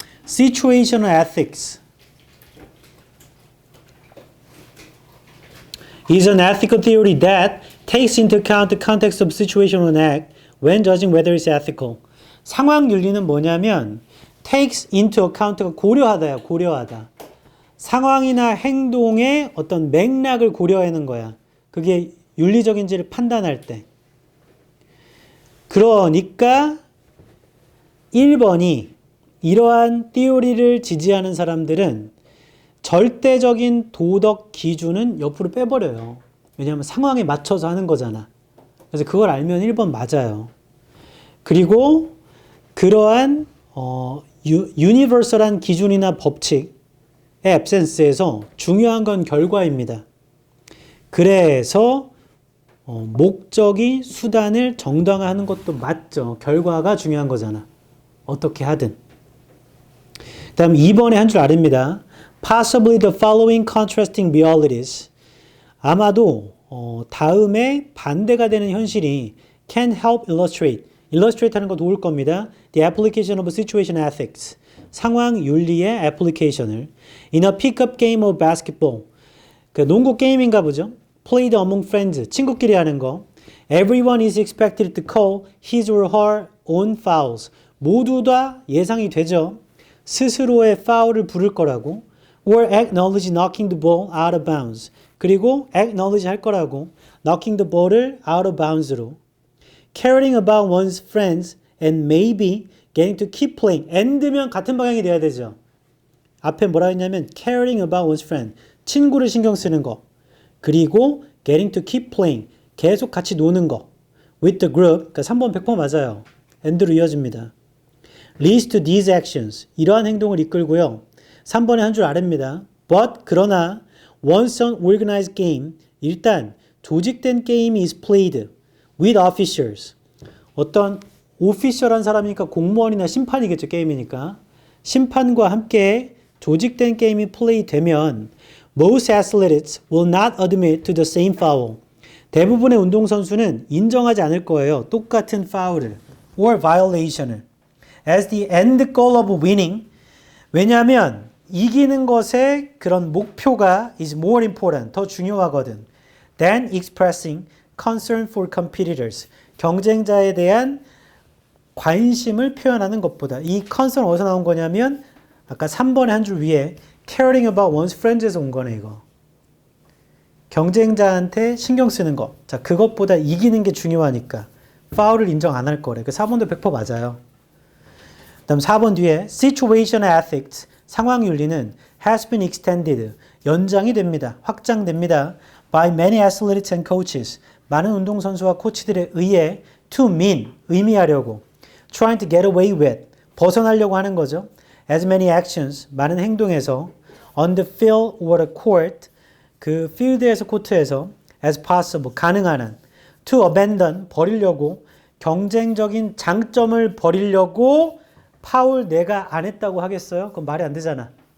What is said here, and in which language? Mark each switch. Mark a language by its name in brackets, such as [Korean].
[English] Situational ethics is an ethical theory that takes into account the context of situation or an act when judging whether it's ethical. [Korean] 상황 윤리는 뭐냐면 [English] takes into account [Korean] 가 고려하다야. 고려하다. 상황이나 행동의 어떤 맥락을 고려하는 거야. 그게 윤리적인지를 판단할 때. 그러니까 1번이 이러한 띠오리를 지지하는 사람들은 절대적인 도덕 기준은 옆으로 빼버려요. 왜냐하면 상황에 맞춰서 하는 거잖아. 그래서 그걸 알면 1번 맞아요. 그리고 그러한 유니버설한 기준이나 법칙의 absence에서 중요한 건 결과입니다. 그래서 목적이 수단을 정당화하는 것도 맞죠. 결과가 중요한 거잖아. 어떻게 하든. 그 다음 2번에 한 줄 아래입니다. [English] Possibly the following contrasting realities. [Korean] 아마도 다음에 반대가 되는 현실이 [English] can help illustrate. [Korean] illustrate 하는 거 도울 겁니다. [English] The application of situation ethics. [Korean] 상황 윤리의 애플리케이션을 [English] in a pickup game of basketball. [Korean] 그 농구 게임인가 보죠. [English] Played among friends. [Korean] 친구끼리 하는 거. [English] Everyone is expected to call his or her own fouls. [Korean] 모두 다 예상이 되죠. 스스로의 파울을 부를 거라고. [English] Or acknowledge knocking the ball out of bounds. [Korean] 그리고 acknowledge 할 거라고. [English] knocking the ball [Korean] 을 [English] out of bounds [Korean] 로. [English] Caring about one's friends and maybe getting to keep playing. [Korean] and면 같은 방향이 돼야 되죠. 앞에 뭐라 했냐면 [English] caring about one's friend. [Korean] 친구를 신경 쓰는 거. 그리고 [English] getting to keep playing. [Korean] 계속 같이 노는 거. [English] with the group. [Korean] 그러니까 3번 100% 맞아요. and로 이어집니다. [English] leads to these actions. [Korean] 이러한 행동을 이끌고요. 3번의 한 줄 아래입니다. but 그러나 [English] once an organized game. [Korean] 일단 조직된 게임이 [English] is played with officials. [Korean] 어떤 오피셜한 사람이니까 공무원이나 심판이겠죠. 게임이니까. 심판과 함께 조직된 게임이 플레이 되면 [English] most athletes will not admit to the same foul. [Korean] 대부분의 운동선수는 인정하지 않을 거예요. 똑같은 파울을 [English] or violation을 as the end goal of winning. [Korean] 왜냐하면 이기는 것의 그런 목표가 [English] is more important. [Korean] 더 중요하거든. [English] than expressing concern for competitors. [Korean] 경쟁자에 대한 관심을 표현하는 것보다. 이 concern 어디서 나온 거냐면 아까 3번의 한 줄 위에 caring about one's friends에서 온 거네 이거. 경쟁자한테 신경 쓰는 거. 자, 그것보다 이기는 게 중요하니까 파울을 인정 안 할 거래. 그 4번도 100% 맞아요. 그다음 4번 뒤에 situational ethics, 상황 윤리는 [English] has been extended, [Korean] 연장이 됩니다. 확장됩니다. [English] by many athletes and coaches, [Korean] 많은 운동선수와 코치들에 의해 [English] to mean, [Korean] 의미하려고 [English] trying to get away with, [Korean] 벗어나려고 하는 거죠. [English] as many actions, [Korean] 많은 행동에서 [English] on the field or the court, [Korean] 그 필드에서 코트에서 [English] as possible, [Korean] 가능한 한 [English] to abandon, [Korean] 버리려고 경쟁적인 장점을 버리려고 파울 내가 안 했다고 하겠어요? 그건 말이 안 되잖아.